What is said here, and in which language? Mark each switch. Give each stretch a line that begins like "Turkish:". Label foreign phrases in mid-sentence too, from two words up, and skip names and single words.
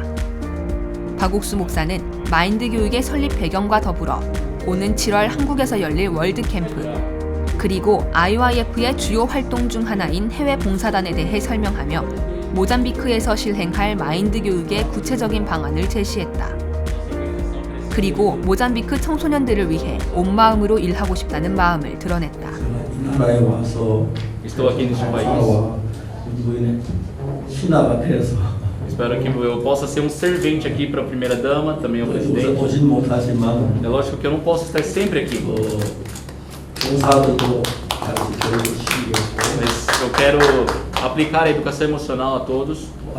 Korean: 박옥수 목사는 마인드 교육의 설립 배경과 더불어 오는 7월 한국에서 열릴 월드 캠프, 그리고 IYF의 주요 활동 중 하나인 해외 봉사단에 대해 설명하며 모잠비크에서 실행할 마인드 교육의 구체적인 방안을 제시했다. 그리고 모잠비크 청소년들을 위해 온 마음으로 일하고 싶다는 마음을 드러냈다.
Portuguese: Estou aqui neste país. Espero que eu possa ser um servente aqui para a primeira dama, também ao presidente. É lógico que eu não posso estar sempre aqui. Mas eu quero aplicar a educação emocional a todos.